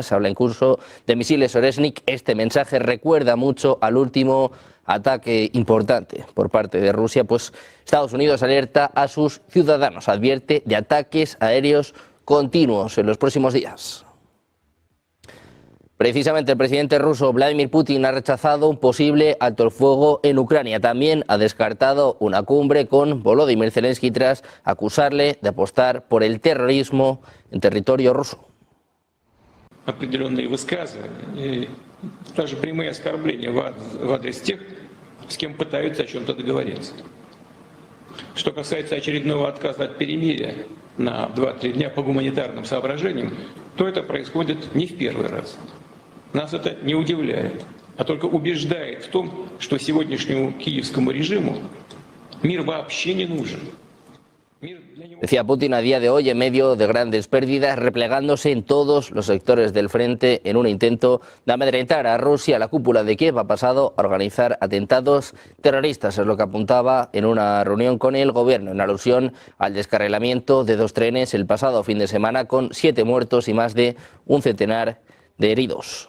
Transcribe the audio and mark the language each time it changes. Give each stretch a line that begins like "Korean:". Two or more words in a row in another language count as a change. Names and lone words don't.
Spanish: Se habla incluso de misiles Oresnik. Este mensaje recuerda mucho al último ataque importante por parte de Rusia, pues Estados Unidos alerta a sus ciudadanos, advierte de ataques aéreos continuos en los próximos días. Precisamente el presidente ruso Vladimir Putin ha rechazado un posible alto el fuego en Ucrania. También ha descartado una cumbre con Volodymyr Zelensky tras acusarle de apostar por el terrorismo en territorio ruso.
Russian: Определенные высказывания, и даже прямые оскорбления в адрес тех, с кем пытаются о чем-то договориться. Что касается очередного отказа от перемирия на 2-3 дня по гуманитарным соображениям, то это происходит не в первый раз. Нас это не удивляет, а только убеждает в том, что сегодняшнему киевскому режиму мир вообще не нужен.
Spanish: Decía Putin a día de hoy, en medio de grandes pérdidas, replegándose en todos los sectores del frente en un intento de amedrentar a Rusia. La cúpula de Kiev ha pasado a organizar atentados terroristas, es lo que apuntaba en una reunión con el gobierno, en alusión al descarrilamiento de 2 trenes el pasado fin de semana, con 7 muertos y más de un centenar de heridos.